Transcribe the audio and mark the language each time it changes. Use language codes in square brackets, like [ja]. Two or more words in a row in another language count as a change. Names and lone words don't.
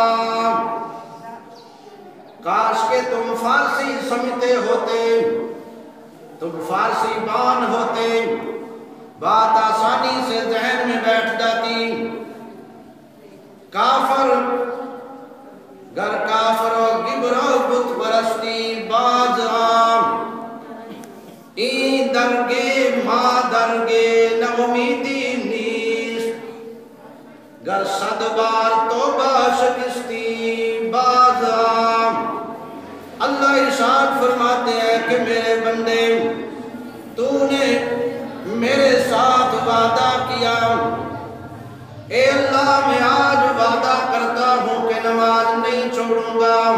[ur] کاش کہ تم فارسی سمجھتے ہوتے، تم فارسی بان ہوتے، بات آسانی سے ذہن میں بیٹھ جاتی۔ [fa] کافر گر کافر و گبر و بت پرستی باز این درگے ما درگے نہ امیدی نیست، گر صد بار توبہ شکستی باز۔ [ur] اللہ ارشاد فرماتے ہیں کہ میرے بندے تو نے میرے ساتھ وعدہ کیا، اے اللہ میں آج وعدہ کرتا ہوں کہ نماز نہیں چھوڑوں گا۔